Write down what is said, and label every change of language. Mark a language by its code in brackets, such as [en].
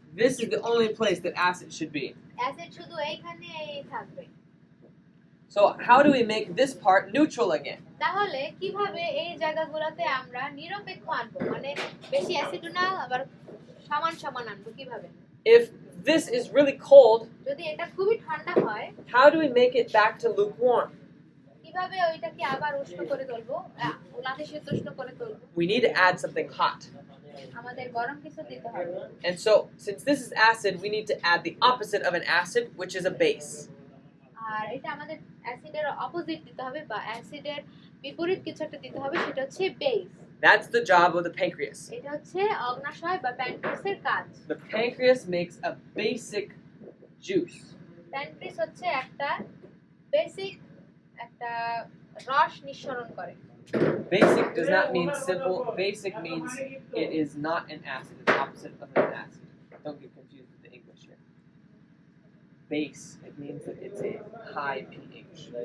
[en] This is the only place that acid should be. [bn] Acid শুধু এইখানেই থাকবে। [en] So how do we make this part neutral again? [bn] তাহলে কিভাবে এই জায়গাগুলোতে আমরা নিরপেক্ষ আনবো, মানে বেশি অ্যাসিডও না আবার সমান সমান আনবো কিভাবে? [en] If this is really cold, [bn] যদি এটা খুবই ঠান্ডা হয় [en] how do we make it back to lukewarm? [bn] কিভাবে ওইটাকে আবার উষ্ণ করে তুলবো, নাতিশীতোষ্ণ করে তুলবো? [en] We need to add something hot. [bn] আমাদের গরম কিছু দিতে হবে। [en] And so, since this is acid, we need to add the opposite of an acid, which is a base. [bn] আর এটা আমাদের অ্যাসিডের অপোজিট দিতে হবে বা অ্যাসিডের বিপরীত কিছু একটা দিতে হবে, সেটা হচ্ছে base. [en] That's the job of the pancreas. [bn] এটা হচ্ছে অগ্নাশয় বা প্যানক্রিয়াসের কাজ। [en] The pancreas makes a basic juice. [bn] Pancreas হচ্ছে একটা বেসিক একটা রস নিঃসরণ করে। [en] Basic does not mean simple. Basic means it is not an acid. It's opposite of an acid. Don't get confused with the English here. Base, it means that it's a high pH.